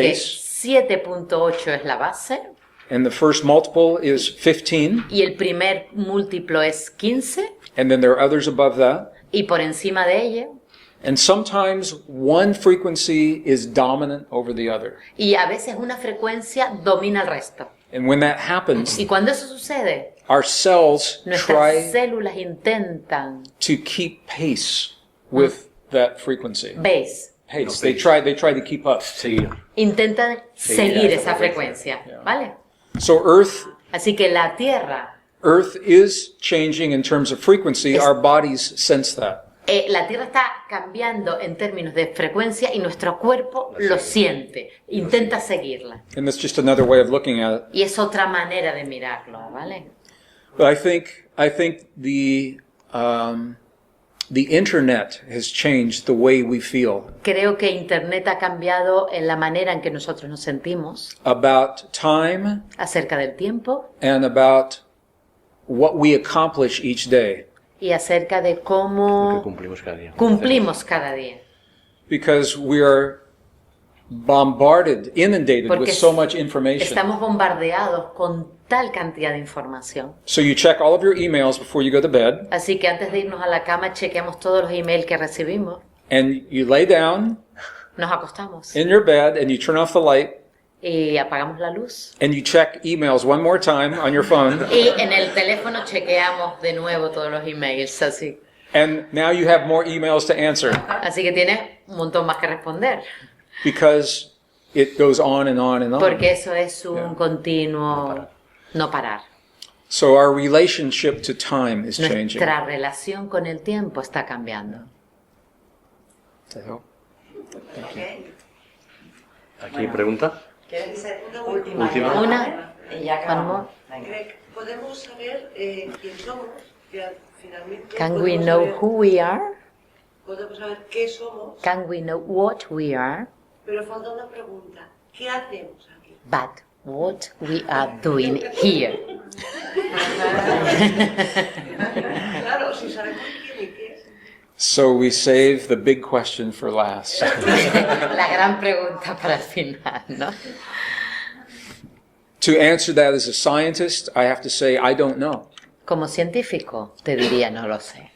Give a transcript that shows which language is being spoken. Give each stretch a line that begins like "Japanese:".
Spanish: que base. 7.8 es la base.
English: And the first multiple is 15.
Spanish: Y el primer múltiplo es 15.
English: And then there are others above that.
Spanish: Y por encima de ella.
English: And sometimes one frequency is dominant over the other.
Spanish: Y a veces una frecuencia domina el resto.
English: And when that happens,
Spanish: Y cuando eso sucede,
English: our cells
Spanish: nuestras
English: try
Spanish: células intentan
English: to keep pace with that frequency. Pace. They try to keep up.
Spanish: Intentan seguir esa frecuencia, ¿vale?
English: So Earth
Spanish: Así que la Tierra,
English: Earth is changing in terms of frequency. Our bodies sense that.
Spanish: La Tierra está cambiando en términos de frecuencia y nuestro cuerpo lo siente, intenta seguirla.
English: And that's just another way of looking at it.
Spanish: Y es otra manera de mirarlo, ¿vale?
English: But I think the internet has changed the way we feel
Spanish: Creo que Internet ha cambiado en la manera en que nosotros nos sentimos
English: about time
Spanish: acerca del tiempo
English: and about what we accomplish each day.
Spanish: y acerca de cómo cumplimos cada día.
English: Because we are bombarded, inundated
Spanish: Porque
English: with so much information.
Spanish: estamos bombardeados con tal cantidad de información.
English: So you check all of your emails before you go to bed,
Spanish: Así que antes de irnos a la cama chequeamos todos los emails que recibimos,
English: and you lay down
Spanish: nos acostamos
English: in your bed and you turn off the light,
Spanish: y apagamos la luz.
English: and you check emails one more time on your phone,
Spanish: Y en el teléfono chequeamos de nuevo todos los emails, así.
English: and now you have more emails to answer
Spanish: Así que tienes un montón más que responder.
English: because it goes on and on and on.
Spanish: Porque eso es un continuo no parar.
English: So our relationship to time is changing.
Spanish: Nuestra relación con el tiempo está cambiando. Aquí pregunta. ¿Quieres hacer Última. Una y ya acabamos? Greg, ¿podemos saber quién somos? Finalmente,
English: Can we know who we are?
Spanish: Podemos saber qué somos,
English: Can we know what we are?
Spanish: pero falta una pregunta. ¿Qué hacemos aquí?
English: But what we are doing here.
Spanish: Claro, si sabemos quién y qué.
English: So we save the big question for last.
Spanish: La gran pregunta para el final, ¿no?
English: To answer that as a scientist, I have to say I don't know.
Spanish: Como científico, te diría no lo sé.